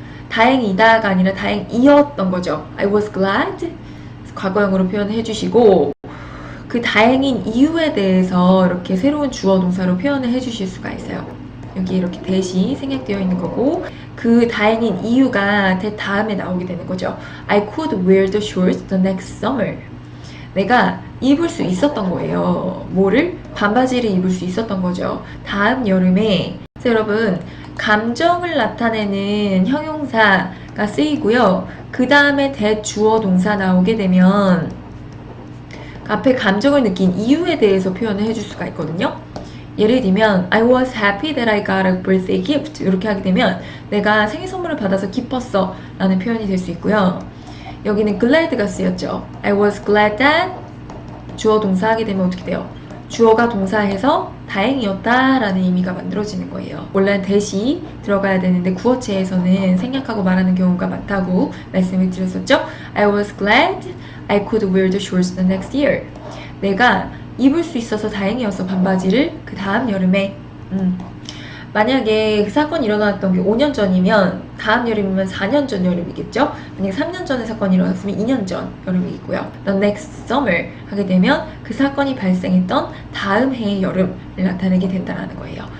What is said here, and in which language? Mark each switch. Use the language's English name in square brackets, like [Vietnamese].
[Korean] 다행이다가 아니라 다행이었던 거죠. [English] I was glad. [Korean] 과거형으로 표현해 주시고 그 다행인 이유에 대해서 이렇게 새로운 주어 동사로 표현을 해 주실 수가 있어요. 여기 이렇게 that이 생략되어 있는 거고 그 다행인 이유가 that 다음에 나오게 되는 거죠. [English] I could wear the shorts the next summer. [Korean] 내가 입을 수 있었던 거예요. 뭐를? 반바지를 입을 수 있었던 거죠. 다음 여름에. 그래서 여러분 감정을 나타내는 형용사가 쓰이고요. 그 다음에 대주어 동사 나오게 되면 앞에 감정을 느낀 이유에 대해서 표현을 해줄 수가 있거든요. 예를 들면 [English] I was happy that I got a birthday gift [Korean] 이렇게 하게 되면 내가 생일 선물을 받아서 기뻤어 라는 표현이 될 수 있고요. 여기는 glad가 쓰였죠. [English] I was glad that [Korean] 주어 동사 하게 되면 어떻게 돼요? 주어가 동사해서 다행이었다 라는 의미가 만들어지는 거예요. 원래는 that이 들어가야 되는데 구어체에서는 생략하고 말하는 경우가 많다고 말씀을 드렸었죠. [English] I was glad I could wear the shorts the next year. [Korean] 내가 입을 수 있어서 다행이었어 반바지를 그 다음 여름에. 만약에 그 사건이 일어났던 게 5년 전이면 다음 여름이면 4년 전 여름이겠죠? 만약에 3년 전에 사건이 일어났으면 2년 전 여름이겠고요. [English] The next summer [Korean] 하게 되면 그 사건이 발생했던 다음 해의 여름을 나타내게 된다는 거예요.